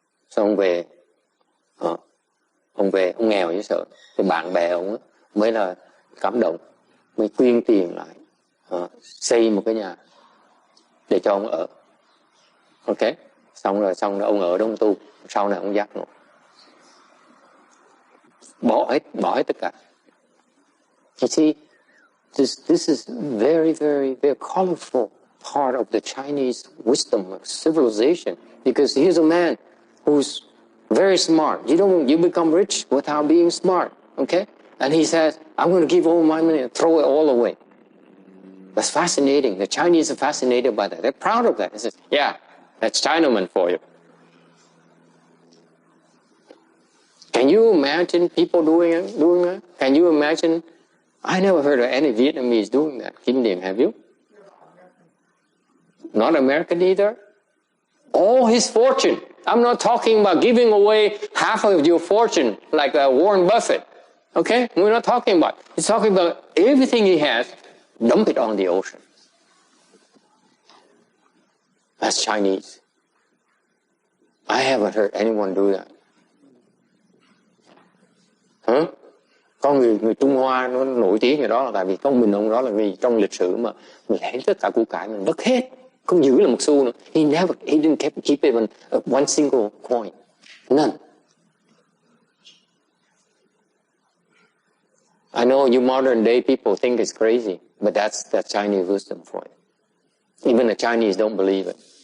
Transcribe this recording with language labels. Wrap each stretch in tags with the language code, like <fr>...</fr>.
<vi>Xong ông về ông nghèo dễ sợ, thì bạn bè ông mới là cảm động, mới quyên tiền lại xây một cái nhà để cho ông ở, ok. Xong rồi ông ở đó ông tu, sau này ông giác ngộ, bỏ hết tất cả.</vi> <en>You see, this is very, very, very colorful part of the Chinese wisdom of civilization, because here's a man who's very smart. You become rich without being smart, okay? And he says, I'm going to give all my money and throw it all away. That's fascinating. The Chinese are fascinated by that. They're proud of that. They say, yeah, that's Chinaman for you. Can you imagine people doing that? Can you imagine? I never heard of any Vietnamese doing that. Kim Diem, have you? Not American either? All his fortune. I'm not talking about giving away half of your fortune like Warren Buffett. Okay? We're not talking about. He's talking about everything he has, dump it on the ocean. That's Chinese. I haven't heard anyone do that.</en> <vi>Hả? Có người Trung Hoa nó nổi tiếng ở đó là tại vì có mình ông đó là vì trong lịch sử mà mình lấy tất cả củ cải mình mất hết, không giữ là một xu nữa.</vi> <en>He didn't keep even one single coin, none. I know you modern day people think it's crazy, but that's Chinese wisdom for you. Even the Chinese don't believe it.</en>